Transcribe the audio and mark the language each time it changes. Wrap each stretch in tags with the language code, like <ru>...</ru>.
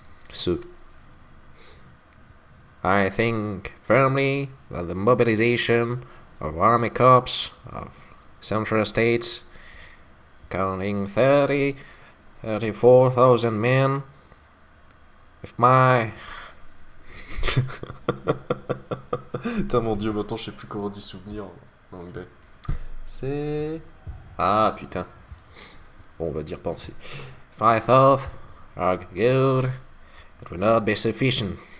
<en>So, I think firmly that the mobilization of army corps of Central States, counting 34,000 men, if my...</en> <fr>Putain, mon dieu, maintenant je sais plus comment on dit souvenir en anglais. C'est... Ah, putain. Bon, on va dire penser.</fr> <en>If my thoughts are good, it will not be sufficient.</en>